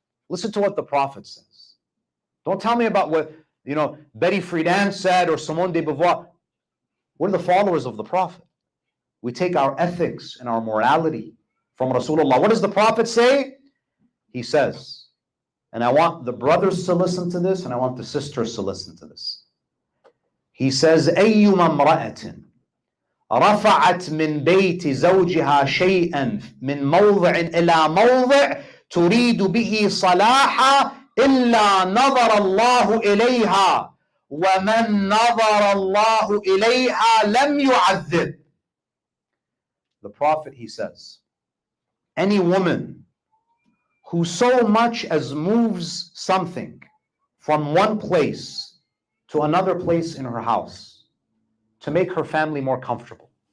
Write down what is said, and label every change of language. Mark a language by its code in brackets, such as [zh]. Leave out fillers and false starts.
[en] Listen to what the Prophet says. Don't tell me about what, you know, Betty Friedan said or Simone de Beauvoir. We're the followers of the Prophet. We take our ethics and our morality from Rasulullah. What does the Prophet say? He says, and I want the brothers to listen to this, and I want the sisters to listen to this. He says, [ar] أيما امرأة رفعت من بيت زوجها شيئا من موضع إلى موضع تريد به صلاحا إلا نظر الله إليها ومن نظر الله إليها لم يعذب. [en] The Prophet, he says, any woman who so much as moves something from one place to another place in her house to make her family more comfortable.